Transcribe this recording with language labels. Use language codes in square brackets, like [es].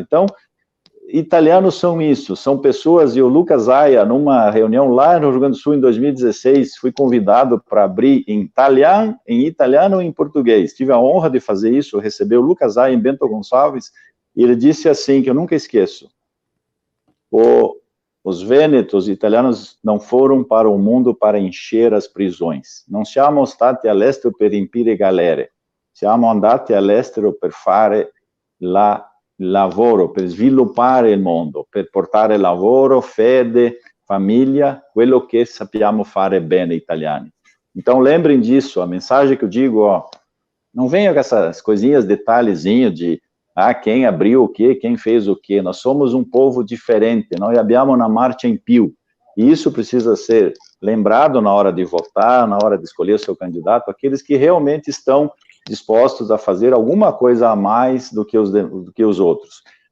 [pt] Então, italianos são isso, são pessoas, e o Lucas Aia, numa reunião lá no Rio Grande do Sul, em 2016, fui convidado para abrir em italiano e em português. Tive a honra de fazer isso, receber o Lucas Aia em Bento Gonçalves, e ele disse assim, que eu nunca esqueço: os vênetos italianos não foram para o mundo para encher as prisões. [it] Non siamo stati all'estero per riempire galere. Siamo andati all'estero per fare lavoro, per sviluppare il mondo, per portare lavoro, fede, famiglia, quello che sappiamo fare bene italiani. [pt] Então, lembrem disso, a mensagem que eu digo, não venha com essas coisinhas, detalhezinhos de quem abriu o quê, quem fez o quê. Nós somos um povo diferente, nós [it] abbiamo una marcia in più. [pt] E isso precisa ser lembrado na hora de votar, na hora de escolher o seu candidato, aqueles que realmente estão dispostos a fazer alguma coisa a mais do que os outros.